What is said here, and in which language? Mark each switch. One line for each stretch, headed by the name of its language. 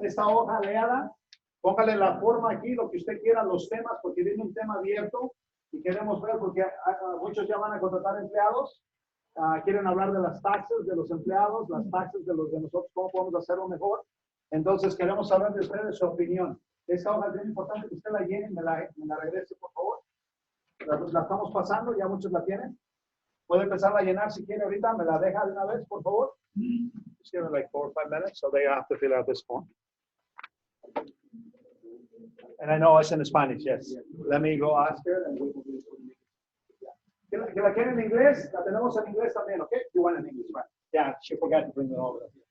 Spanish: Esta hoja, léala, póngale la forma aquí, lo que usted quiera, los temas, porque viene un tema abierto y queremos ver, porque muchos ya van a contratar empleados, quieren hablar de las taxas de los empleados, las taxas de los de nosotros, cómo podemos hacerlo mejor. Entonces queremos saber de ustedes su opinión. Esta hoja es bien importante que usted la llene y me la regrese, por favor. La estamos pasando, ya muchos la tienen. Puede empezar a llenar si quiere ahorita, me la deja de una vez, por favor.
English: Just give it like 4 or 5 minutes, so they have to fill out this form. And I know it's in Spanish, yes. Let me go ask her and we will do it.
Spanish: ¿Que la quieren en inglés? La tenemos en inglés también, ¿ok?
English: You want in English, right? Yeah, she forgot to bring it over.